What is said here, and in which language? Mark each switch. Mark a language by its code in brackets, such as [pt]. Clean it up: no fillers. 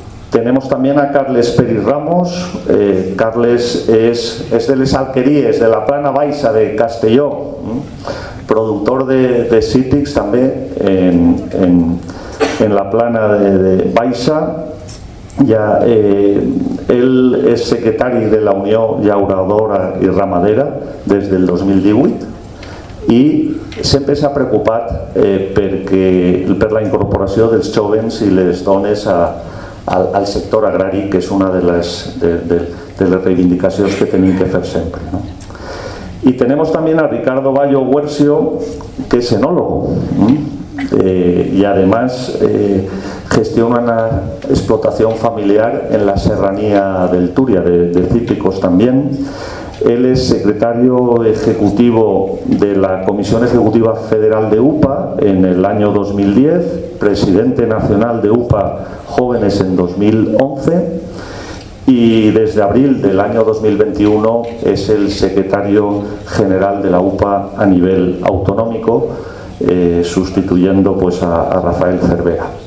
[es] Tenemos también a Carles Pérez Ramos. Carles es de les Alqueries, de la Plana Baixa de Castelló, productor de cítrics también en la Plana de Baixa. [ca] Ja, él és secretari de la Unió Llauradora i Ramadera des del 2018 i sempre s'ha preocupat per la incorporació dels jóvens i les dones al sector agrari, que és una de les reivindicacions que tenim que fer sempre, ¿no? [es] Y tenemos también a Ricardo Bayo Huercio, que es enólogo, y además gestiona una explotación familiar en la serranía del Turia, de cítricos también. Él es secretario ejecutivo de la Comisión Ejecutiva Federal de UPA en el año 2010, presidente nacional de UPA Jóvenes en 2011, y desde abril del año 2021 es el secretario general de la UPA a nivel autonómico, sustituyendo pues a Rafael Cervera.